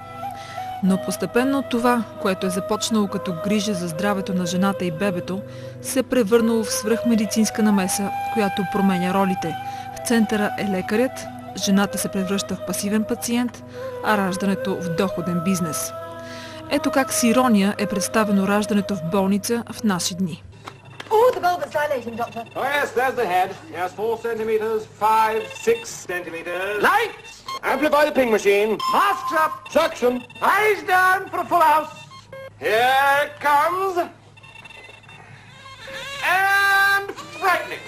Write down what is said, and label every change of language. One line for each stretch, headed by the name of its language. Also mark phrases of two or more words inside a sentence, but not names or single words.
Bulgarian: Но постепенно това, което е започнало като грижа за здравето на жената и бебето, се е превърнало в свръхмедицинска намеса, която променя ролите. В центъра е лекарят, жената се превръща в пасивен пациент, а раждането в доходен бизнес. Ето как с ирония е представено раждането в болница в наши дни.
English: Oh, the bulbous dilating, doctor. Oh, yes, there's the head. Yes, 4 centimeters, 5, 6 centimeters. Lights! Amplify the ping machine. Masks up. Suction. Eyes down for a full house. Here it comes. And frightening.